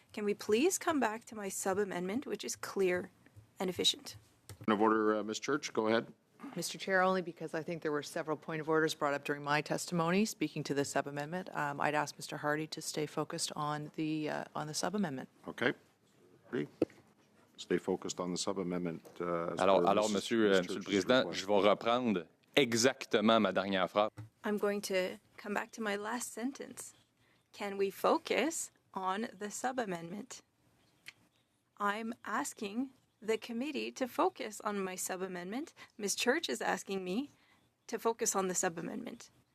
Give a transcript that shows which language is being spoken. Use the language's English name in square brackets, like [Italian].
[English] Can we please come back to my sub-amendment, which is clear and efficient? Point of order, Ms. Church, go ahead. Mr. Chair, only because I think there were several point of orders brought up during my testimony speaking to the sub-amendment. I'd ask Mr. Hardy to stay focused on the sub-amendment. Okay. Ready? Stay focused on the sub-amendment. [French] Alors, Monsieur le Président, je vais reprendre exactement ma dernière phrase. [English] I'm going to come back to my last sentence. Can we focus on the sub-amendment? I'm asking the committee to focus on my sub-amendment. Ms. Church is asking me to focus on the sub-amendment.